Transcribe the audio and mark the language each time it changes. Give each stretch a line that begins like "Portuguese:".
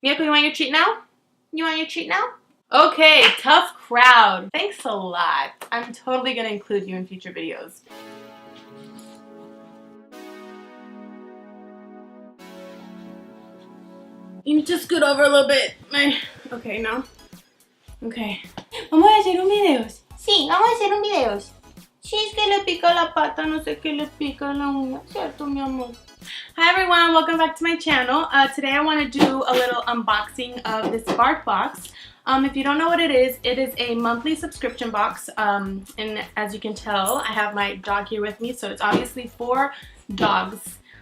English: Miyako, you want your treat now? You want your treat now? Okay, tough crowd. Thanks a lot. I'm totally gonna include you in future videos. You need to scoot over a little bit.
Spanish: Okay, no. Okay. Vamos a hacer un video. Sí, vamos a hacer un video. Sí, es que le pica la pata, no sé qué le pica la uña. ¿Cierto, mi amor?
English: Hi everyone, welcome back to my channel. Today I want to do a little unboxing of this BarkBox. If you don't know what it is a monthly subscription box. And as you can tell, I have my dog here with me, so it's obviously for dogs.